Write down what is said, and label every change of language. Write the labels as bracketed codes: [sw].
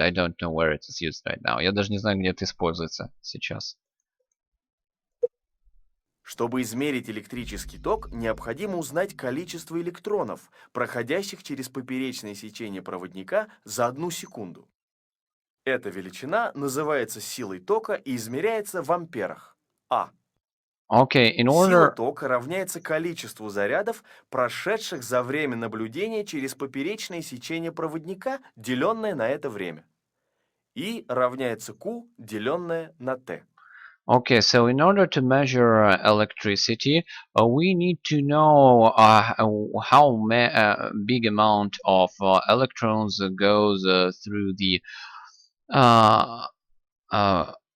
[en] I don't know where it is used right now. [ru] Я даже не знаю, где это используется сейчас. Чтобы измерить электрический ток, необходимо узнать количество электронов, проходящих через поперечное сечение проводника за 1 секунду. Эта величина называется силой тока и измеряется в амперах. А. [en] Okay, in [ru] Сила [en] order [ru] тока равняется количеству зарядов, прошедших за время наблюдения через поперечное сечение проводника, деленное на это время. И равняется Q, деленное на T. [en] Okay, so in order to measure electricity, we need to know how big amount of electrons goes through the uh, uh,